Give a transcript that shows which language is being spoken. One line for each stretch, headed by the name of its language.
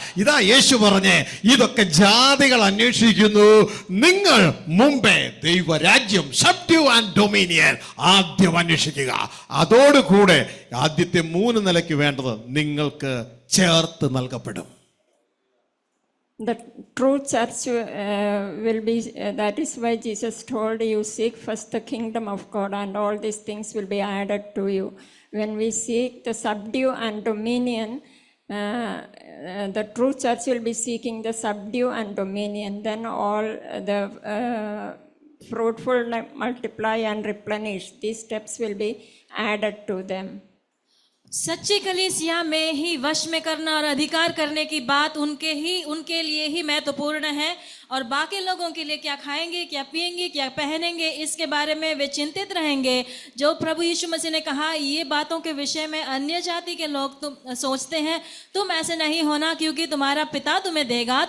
Malayalam: ഇതാ യേശു പറഞ്ഞേ, ഇതൊക്കെ ജാതികൾ അന്വേഷിക്കുന്നു, നിങ്ങൾ മുമ്പേ ദൈവരാജ്യം, സബ്ഡ്യൂ ആൻഡ് ഡൊമിനിയൻ ആദ്യം അന്വേഷിക്കുക. അതോടുകൂടെ ആദ്യത്തെ 3 നിലയ്ക്ക് വേണ്ടത് നിങ്ങൾക്ക് ചേർത്ത് നൽകപ്പെടും.
English: The true church will be, that is why Jesus told you, seek first the kingdom of God and all these things will be added to you. When we seek the subdue and dominion, the true church will be seeking the subdue and dominion. Then all the fruitful, multiply and replenish, these steps will be added to them.
Hindi: सच्ची कलीसिया में ही वश में करना और अधिकार करने की बात उनके लिए ही महत्वपूर्ण है। और बाकी लोगों के लिए क्या खाएंगे, क्या पिएंगे, क्या पहनेंगे, इसके बारे में वे चिंतित रहेंगे। जो प्रभु यीशु मसीह ने कहा, ये बातों के विषय में अन्य जाति के लोग तुम सोचते हैं, तुम ऐसे नहीं होना, क्योंकि तुम्हारा पिता तुम्हें देगा।